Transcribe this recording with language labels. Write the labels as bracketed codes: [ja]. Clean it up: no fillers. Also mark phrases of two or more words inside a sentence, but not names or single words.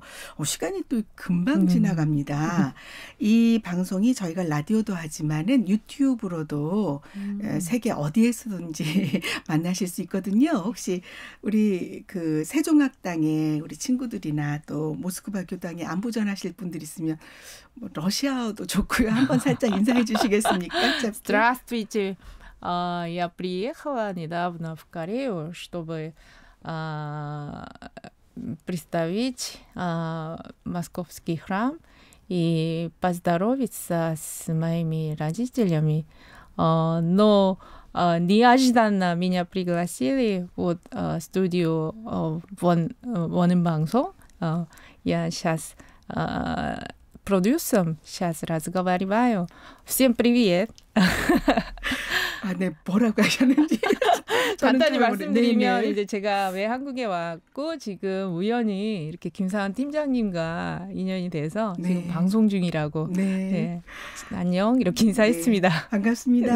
[ko] 시간이 또 금방 지나갑니다. 이 방송이 저희가 라디오도 하지만은 유튜브로도 세계 어디에서든지 만나실 수 있거든요. 혹시 우리 그 세종학당에 우리 친구들이나 또 모스크바 교당에 안부 전하실 분들 있으면 뭐 러시아어도 좋고요. 한번 살짝 인사해 주시겠습니까? [ru] Здравствуйте. Я приехала недавно в Корею, чтобы представить московский храм и поздороваться с моими родителями. Но неожиданно меня пригласили в студию Воненбангсон. Я сейчас продюсером сейчас разговариваю. Всем привет. [ko] 네, 뭐라고 하셨는지 간단히 말씀드리면 네네. 이제 제가 왜 한국에 왔고 지금 우연히 이렇게 김사은 팀장님과 인연이 돼서 네. 지금 방송 중이라고 네. 네. 안녕 이렇게 인사했습니다. 네, 반갑습니다.